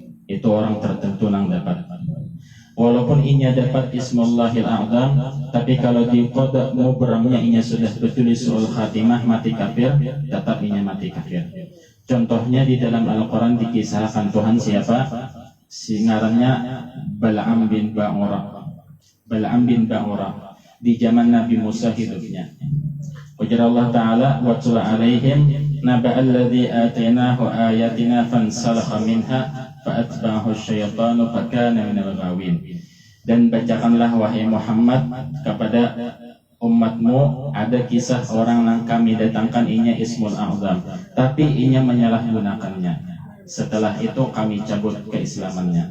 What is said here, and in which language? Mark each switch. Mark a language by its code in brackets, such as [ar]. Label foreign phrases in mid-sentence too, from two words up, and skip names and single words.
[bjn] Itu orang tertentu yang dapat. Walaupun inya dapat Ismullahil A'zam, tapi kalau di qada mubramnya inya sudah betul [ar] سوء الخاتمة, [bjn] mati kafir, tetap inya mati kafir. Contohnya di dalam Al-Quran dikisahkan Tuhan siapa? Ngarannya Bal'am bin Ba'ura. Bal'am bin Ba'ura di zaman Nabi Musa hidupnya. [ar] Ujar الله تعالى واتل عليهم نبأ الذي آتيناه آياتنا فانسلخ منها فأتبعه الشيطان فكان من الغاوين. [bjn] Dan bacakanlah wahai Muhammad kepada umatmu ada kisah orang yang kami datangkan inya Ismul A'zam, tapi inya menyalahgunakannya. Setelah itu kami cabut keislamannya.